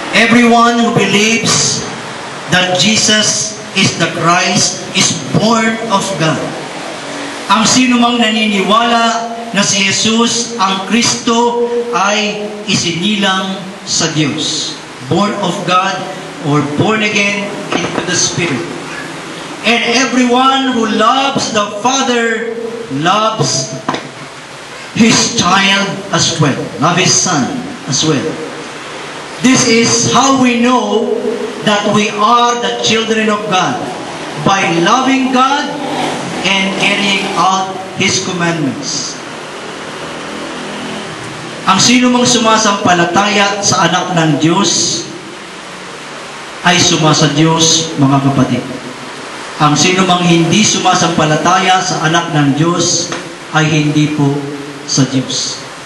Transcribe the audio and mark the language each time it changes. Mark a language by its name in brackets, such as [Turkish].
[English] Everyone who believes that Jesus is the Christ is born of God. [Filipino] Ang sino mang naniniwala na si Jesus ang Kristo ay isinilang sa Diyos. [English] Born of God or born again into the Spirit. And everyone who loves the Father loves His child as well. Love His Son as well. This is how we know that we are the children of God. By loving God and carrying out His commandments. [Filipino] Ang sino mang sumasampalataya sa anak ng Diyos ay sumasa Diyos, mga kapatid. Ang sino mang hindi sumasampalataya sa anak ng Diyos ay hindi po sa Diyos.